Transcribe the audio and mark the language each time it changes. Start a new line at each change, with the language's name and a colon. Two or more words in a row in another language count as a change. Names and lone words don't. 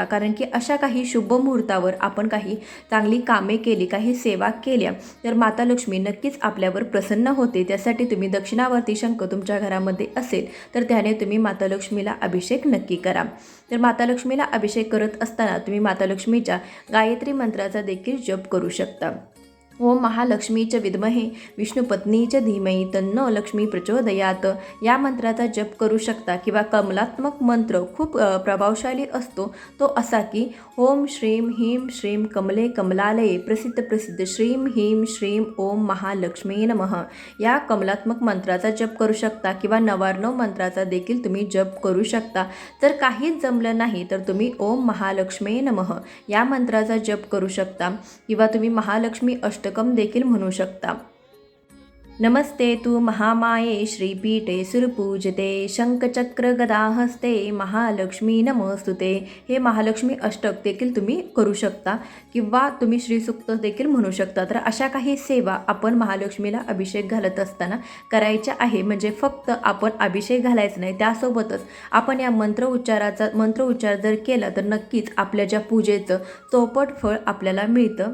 Marathi: कारण की अशा काही शुभ मुहूर्तावर आपण काही चांगली कामे केली, काही सेवा केल्या तर माता लक्ष्मी नक्कीच आपल्यावर प्रसन्न होते. त्यासाठी तुम्ही दक्षिणावर्ती शंख तुमच्या घरामध्ये असेल तर त्याने तुम्ही माता लक्ष्मीला अभिषेक नक्की करा. तर माता लक्ष्मीला अभिषेक करत असताना तुम्ही माता लक्ष्मीच्या गायत्री मंत्राचा देखील जप करू शकता.
Sanskrit: ओम महालक्ष्मीच्या विद्महे विष्णुपत्नीच्या धीमहि तन्नो लक्ष्मी प्रचोदयात
Marathi: या मंत्राचा जप करू शकता. किंवा कमलात्मक मंत्र खूप प्रभावशाली असतो तो असा की
Sanskrit: ओम श्रीम ह्रीम श्रीम कमले कमलालये प्रसिद्ध श्रीम ह्रीम श्रीम ओम महालक्ष्मी नमः
Marathi: या कमलात्मक मंत्राचा जप करू शकता. किंवा 99 मंत्राचा देखील तुम्ही जप करू शकता. जर काहीच जमलं नाही तर तुम्ही
Sanskrit: ओम महालक्ष्मी नमः
Marathi: या मंत्राचा जप करू शकता. किंवा तुम्ही महालक्ष्मी अष्टकम देखील म्हणू शकता.
Sanskrit: नमस्ते तू महामाये श्रीपीठे सुरपूजते शंखचक्र गदाहस्ते महालक्ष्मी नमस्तुते
Marathi: हे महालक्ष्मी अष्टक देखील तुम्ही करू शकता. किंवा तुम्ही श्रीसूक्त देखील म्हणू शकता. तर अशा काही सेवा आपण महालक्ष्मीला अभिषेक घालत असताना करायच्या आहे. म्हणजे फक्त आपण अभिषेक घालायचं नाही, त्यासोबतच आपण या मंत्र उच्चार जर केला तर नक्कीच आपल्या ज्या पूजेचं चौपट फळ आपल्याला मिळतं.